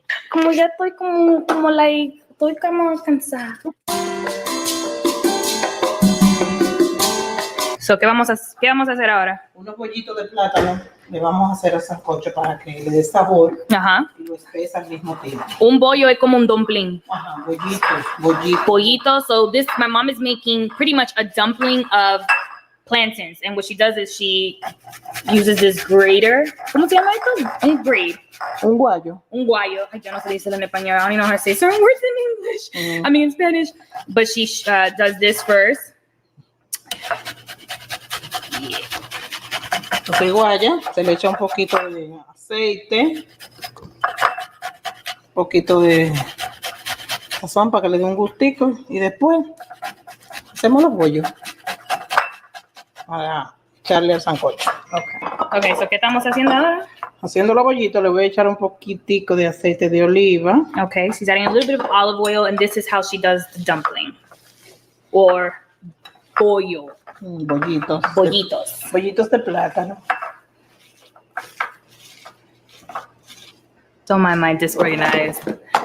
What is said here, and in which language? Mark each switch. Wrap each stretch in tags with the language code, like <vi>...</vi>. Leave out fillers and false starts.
<es>Como ya estoy estoy como cansada.</es> <en>So,</en> <es>¿qué vamos a hacer ahora? Unos bollitos de plátano le vamos a hacer el sancocho para que le dé sabor Ajá. y lo espesa al mismo tiempo. Un bollo es como un dumpling. Ajá, bollitos. Pollito.</es> <en>So my mom is making pretty much a dumpling of plantains. And what she does is she uses this grater.</en> <es>¿Cómo se llama esto? Un grate. Un guayo. Un guayo. Ay, yo no sé decirlo en español.</es> <en>I don't even know how to say certain words in English. I mean in Spanish. But she does this first.</en> <es>Entonces guaya, se le echa un poquito de aceite, un poquito de sazón para que le dé un gustico y después hacemos los bollos para echarle al sancocho.</es> <en>Okay, so</en> <es>¿qué estamos haciendo ahora? Haciendo los bollitos le voy a echar un poquitico de aceite de oliva.</es> <en>Okay, she's adding a little bit of olive oil, and this is how she does the dumpling. Or pollo.</en> <es>Bollitos. Bollitos de plátano.</es> <en>Don't mind my disorganized.</en>